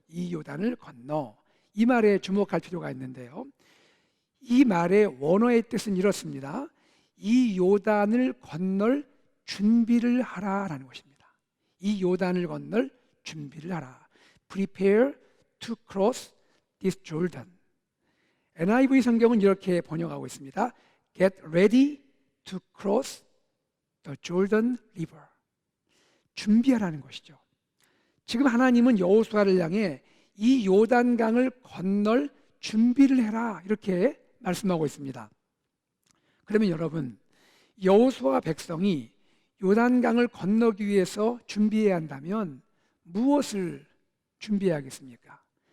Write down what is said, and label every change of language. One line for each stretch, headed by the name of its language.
Korean: 이 요단을 건너, 이 말에 주목할 필요가 있는데요, 이 말의 원어의 뜻은 이렇습니다. 이 요단을 건널 준비를 하라라는 것입니다. 이 요단을 건널 준비를 하라.
English: Prepare to cross this Jordan.
Korean: NIV 성경은 이렇게 번역하고 있습니다.
English: Get ready to cross the Jordan River.
Korean: 준비하라는 것이죠. 지금 하나님은 여호수아를 향해 이 요단강을 건널 준비를 해라 이렇게 말씀하고 있습니다. 그러면 여러분, 여호수아와 백성이 요단강을 건너기 위해서 준비해야 한다면 무엇을 준비해야겠습니까?